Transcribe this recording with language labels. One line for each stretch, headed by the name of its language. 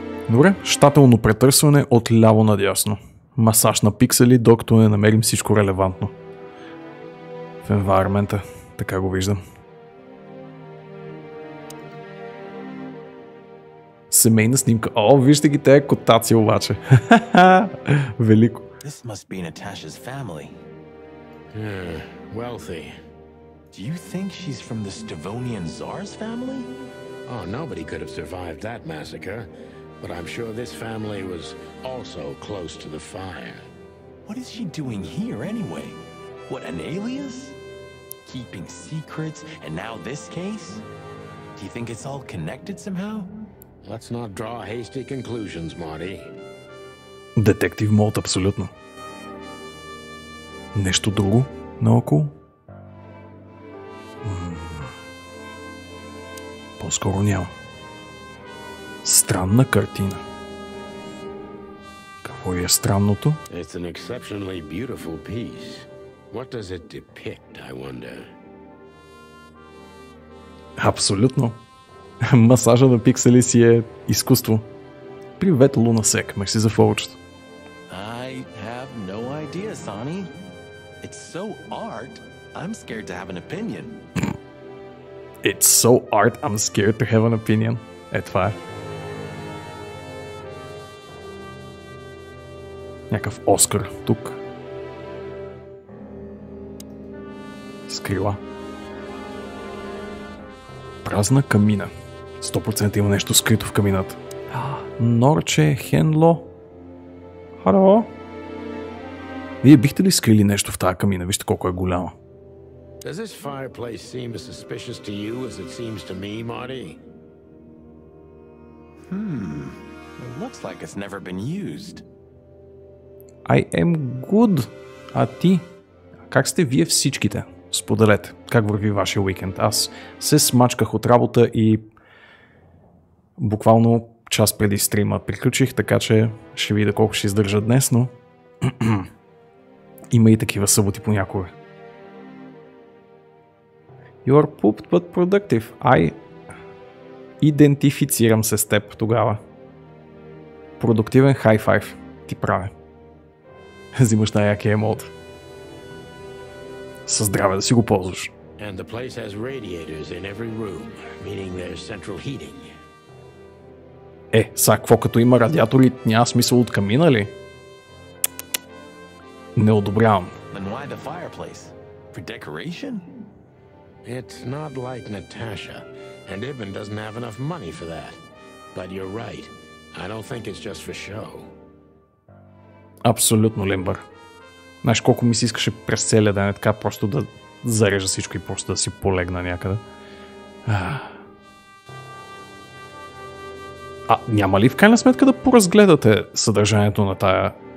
Bulgarian: Добре, щателно претърсване от ляво надясно. Масаж на пиксели, докато не намерим всичко релевантно. В енвайрмента, така го виждам. Семейна снимка. О, вижте ги тези котаци обаче. Велико.
English: This must be Natasha's family. Wealthy. Do you think she's from the Stavonian Tsar's family? Oh, nobody could have survived that massacre. But I'm sure this family was also close to the fire. What is she doing here anyway? What, an alias? Keeping secrets, and now this case? Do you think it's all connected somehow? Let's not draw hasty conclusions, Marty.
Bulgarian: Детектив мод, абсолютно. Нещо друго наоколо? По-скоро няма. Странна картина. Какво е странното?
English: It's an exceptionally beautiful piece. What does it depict, I wonder?
Bulgarian: Абсолютно. Масажа на пиксели си е изкуство. Привет, Лунасек. Мерси за фолчето.
English: I have no idea, Sonny. It's so art. I'm scared to have an opinion. It's so art, I'm scared to have an opinion.
Bulgarian: Е, това е. Някакъв Оскар тук. С крила. Празна камина. 100% има нещо скрито в камината. Норче, Хенло. Хало. Вие бихте ли скрили нещо в тази камина? Вижте колко е голяма.
English: Does this fireplace seem as suspicious to you as it seems to me, Marty? It looks like it's never been used. I am good.
Bulgarian: А ти? Как сте вие всичките? Споделете. Как върви вашия уикенд? Аз се смачках от работа и буквално час преди стрима приключих, така че ще видя колко ще издържа днес, но има и такива съботи понякога.
English: You are pooped but productive.
Bulgarian: Идентифицирам се с теб тогава. Продуктивен хай-файв ти правя. Взимаш най-якия емот. Със здраве да си го ползваш.
English: And the place has radiators in every room, meaning there's central heating.
Bulgarian: Сега какво като има радиатори, няма смисъл от камина ли? Не одобрявам.
English: Then why the fireplace? For decoration? It's not like Natasha, and Ibn doesn't have enough money for that. But you're right. I don't think it's just for show.
Bulgarian: Абсолютно, Лимбър. Знаеш колко ми си искаше през целия ден така просто да зарежа всичко и просто да си полегна някъде. Няма ли в крайна сметка да поразгледате съдържанието на тая?